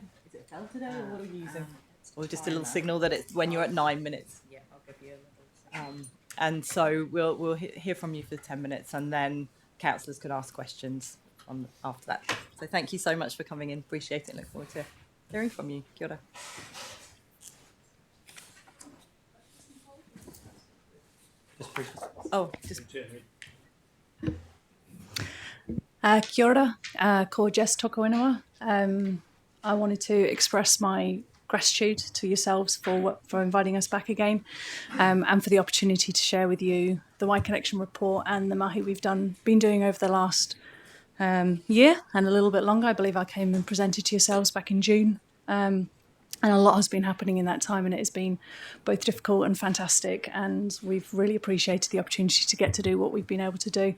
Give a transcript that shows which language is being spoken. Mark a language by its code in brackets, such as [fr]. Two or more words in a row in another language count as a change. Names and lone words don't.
[en] Is it a bell today, or what are we using? Or just a little signal that it's when you're at 9 minutes. Yeah, I'll give you a little signal. And so we'll hear from you for 10 minutes, and then councillors could ask questions after that. So thank you so much for coming in. Appreciate it. Look forward to hearing from you. [mi] Kia ora. [en] Oh, just. [mi] Kia ora, ko Jess toko ingoa. [en] I wanted to express my gratitude to yourselves for inviting us back again, and for the opportunity to share with you the Y Connection report and the mahi we've been doing over the last year and a little bit longer. I believe I came and presented to yourselves back in June, and a lot has been happening in that time, and it has been both difficult and fantastic, and we've really appreciated the opportunity to get to do what we've been able to do.